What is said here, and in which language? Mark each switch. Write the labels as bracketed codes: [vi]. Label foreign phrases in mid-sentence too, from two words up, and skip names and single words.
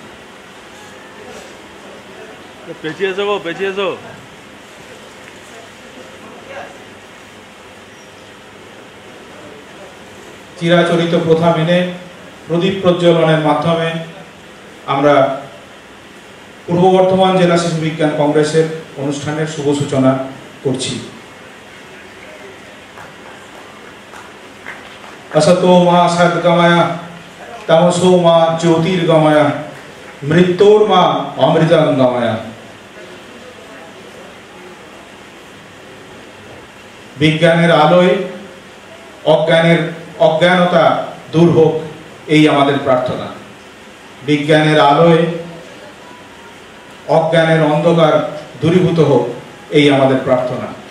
[bn] চিরাচরিত প্রথা মেনে প্রদীপ প্রজ্বলনের মাধ্যমে আমরা পূর্ব বর্ধমান জেলা শিশু বিজ্ঞান কংগ্রেসের অনুষ্ঠানের শুভ সূচনা করছি। [sa] असतो मा सद्गमय तमसो मा ज्योतिर्गमय मृत्योर्मा अमृतंगमय। [bn] বিজ্ঞানের আলোয় অজ্ঞানতা দূর হোক, এই আমাদের প্রার্থনা। বিজ্ঞানের আলোয় অজ্ঞানের অন্ধকার দূরীভূত হোক, এই আমাদের প্রার্থনা।